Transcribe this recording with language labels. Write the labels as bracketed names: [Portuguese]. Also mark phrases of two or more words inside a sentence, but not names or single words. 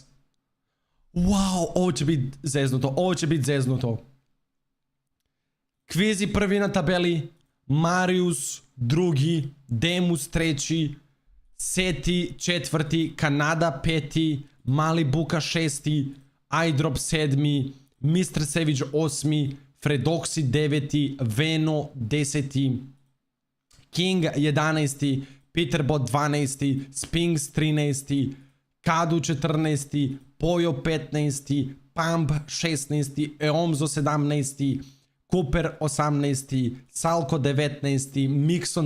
[Croatian] Wow, ovo će biti zeznuto, Kvizi prvi na tabeli, Marius drugi, Demus treći, Seti četvrti, Kanada peti, Mali Buka šesti, iDrop 7, Mr. Savage 8, Fredoxy 9, Veno 10, King 11, Peterbot 12, Spinks 13, Kadu 14, Pojo 15, Pump 16, Eomzo 17, Cooper 18, Salko 19, Mixon